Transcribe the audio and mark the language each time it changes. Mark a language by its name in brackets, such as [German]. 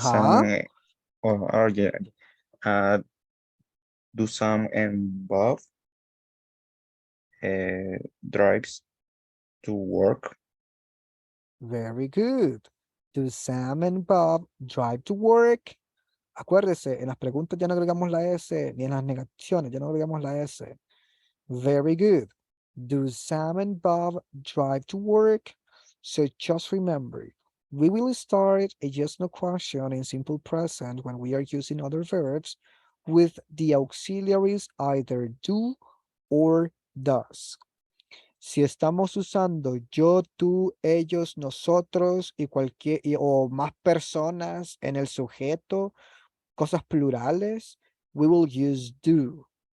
[English] some or yeah do some and Bob drives to work. Very good. Do Sam and Bob drive to work? [Spanish] Acuérdese, en las preguntas ya no agregamos la S, ni en las negaciones ya no agregamos la S. [English] Very good. Do Sam and Bob drive to work? So just remember, we will start a yes no question in simple present when we are using other verbs with the auxiliaries either do or does. [Spanish] Si estamos usando yo, tú, ellos, nosotros y cualquier o más personas en el sujeto, cosas plurales, [English] we will use do.